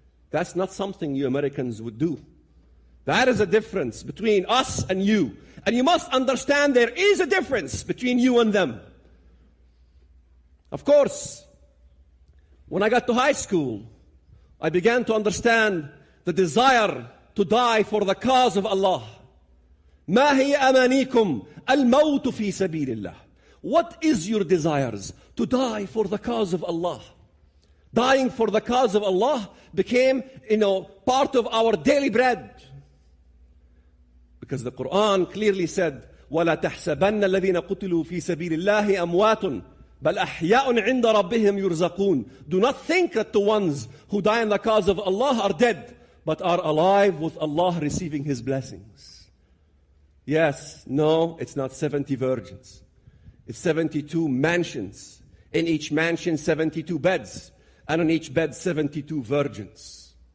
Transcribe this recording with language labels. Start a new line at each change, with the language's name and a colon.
English: That's not something you Americans would do. That is a difference between us and you. And you must understand there is a difference between you and them. Of course, when I got to high school, I began to understand the desire to die for the cause of Allah.
Arabic: ما هي أمانيكم الموت في سبيل الله.
English: What is your desires? To die for the cause of Allah. Dying for the cause of Allah became, part of our daily bread. Because the Quran clearly said,
Arabic: وَلَا تَحْسَبَنَّ الَّذِينَ قُتِلُوا فِي سَبِيلِ اللَّهِ أَمْوَاتٌ بَلْ أَحْيَاءٌ عِنْدَ رَبِّهِمْ يُرْزَقُونَ.
English: Do not think that the ones who die in the cause of Allah are dead, but are alive with Allah receiving His blessings. Yes, no, it's not 70 virgins. It's 72 mansions. In each mansion, 72 beds. And on each bed, 72 virgins.